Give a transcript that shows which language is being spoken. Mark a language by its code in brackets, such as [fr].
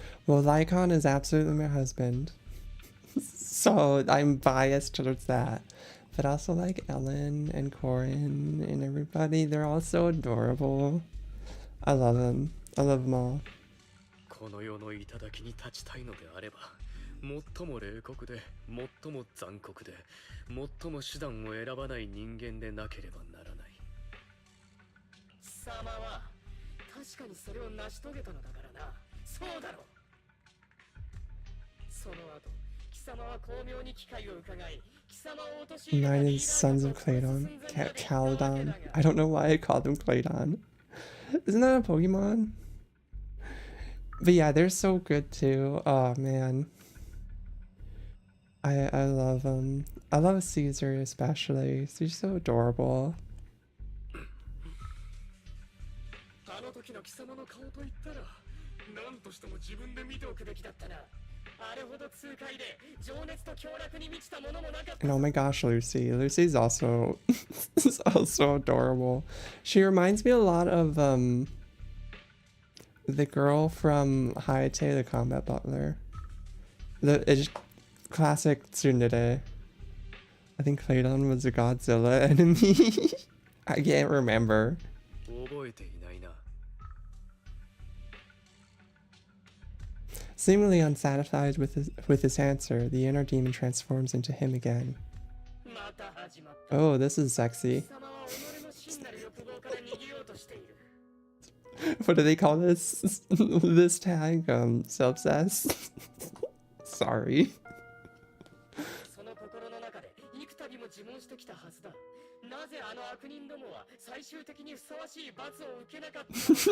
[en] Well, Lycaon is absolutely my husband, so I'm biased towards that. But also like Ellen and Corin and everybody, they're all so adorable. I love them. I love them all. [ja] この世の頂に立ちたいのであれば、最も冷酷で、最も残酷で、最も手段を選ばない人間でなければならない。貴様は確かにそれを成し遂げたのだからな。そうだろう。その後貴様は巧妙に機会を伺い、貴様を陥れた [en] United Sons of Claydon. Caledon. I don't know why I called them Claydon. Isn't that a Pokemon? But yeah, they're so good too. Oh man. I love them. I love Caesar especially. She's so adorable. [ja] あの時の貴様の顔と言ったら何としても自分で見ておくべきだったな。あれほど痛快で情熱と享楽に満ちたものもなかった。 [en] And oh my gosh, Lucy. Lucy's also is also adorable. She reminds me a lot of the girl from Hydrate, the combat butler. It's classic tsundere. I think Claydon was a Godzilla enemy. I can't remember. [ja] 覚えていないな。 [en] Seemingly unsatisfied with his answer, the inner demon transforms into him again. [ja] また始まった。 [en] Oh, this is sexy. [ja] 貴様は己の真なる欲望から逃げようとしている。 [en] What do they call this? This tag? Subsess? Sorry. [ja] その心の中で幾度も自問してきたはずだ。なぜあの悪人どもは最終的にふさわしい罰を受けなかったのか。